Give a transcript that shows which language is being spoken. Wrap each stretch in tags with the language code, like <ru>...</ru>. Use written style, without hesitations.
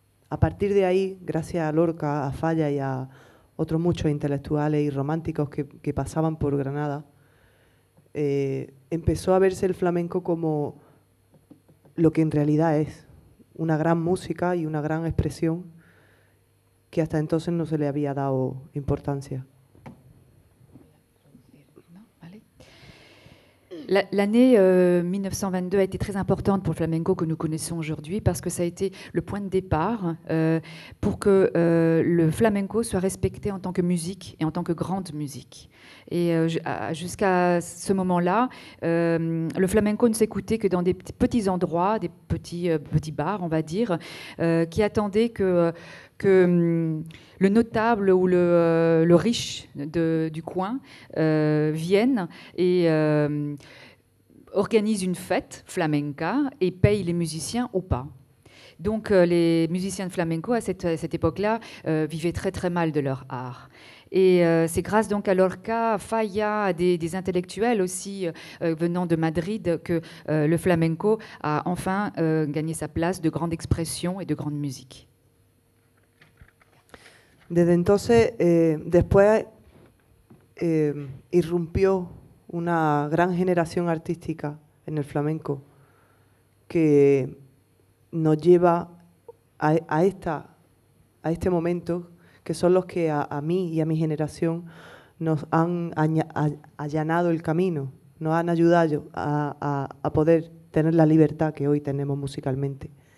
<es>A partir de ahí, gracias a Lorca, a Falla y a otros muchos intelectuales y románticos que pasaban por Granada, empezó a verse el flamenco como lo que en realidad es, una gran música y una gran expresión que hasta entonces no se le había dado importancia.</es> <fr>L'année 1922 a été très importante pour le flamenco que nous connaissons aujourd'hui parce que ça a été le point de départ pour que le flamenco soit respecté en tant que musique et en tant que grande musique. Et jusqu'à ce moment-là, le flamenco ne s'écoutait que dans des petits endroits, des petits bars, on va dire, qui attendaient que le notable ou le riche du coin vienne et organise une fête flamenca et paye les musiciens ou pas. Donc les musiciens de flamenco à cette époque-là vivaient très très mal de leur art. Et c'est grâce donc à Lorca, à Falla, à des intellectuels aussi venant de Madrid que le flamenco a enfin gagné sa place de grande expression et de grande musique.</fr> <es>Desde entonces, después irrumpió una gran generación artística en el flamenco que nos lleva a este momento, que son los que a mí y a mi generación nos han allanado el camino, nos han ayudado a poder tener la libertad que hoy tenemos musicalmente,</es>